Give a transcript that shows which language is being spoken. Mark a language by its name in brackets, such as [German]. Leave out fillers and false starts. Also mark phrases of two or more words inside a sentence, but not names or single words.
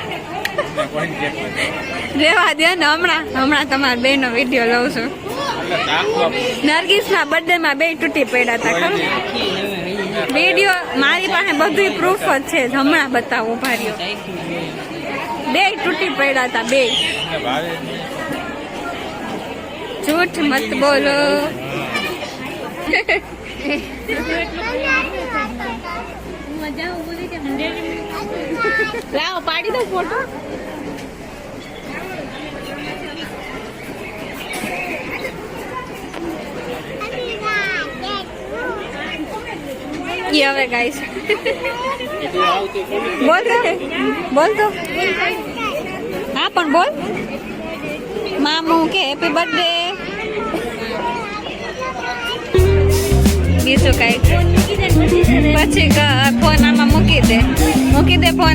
[Gujarati] રેવા દે ને હમણાં તમારા બેનો વિડીયો લઉં છું. નરગીસના બર્થડેમાં બે તૂટી પડ્યા હતા ખરું. વિડીયો મારી પાસે બધું પ્રૂફ જ છે. હમણાં બતાવો ભાર્યો બે તૂટી પડ્યા હતા બે. [Hindi] झूठ मत बोलो. लाओ पाड़ी दो फोटो. [Gujarati] ये હવે ગાઈસ બોલ તો હા પણ બોલ. મામુ કે [English] happy birthday. [Gujarati] બીજું કઈ પછી ફોન આમાં મૂકી દે ફોન.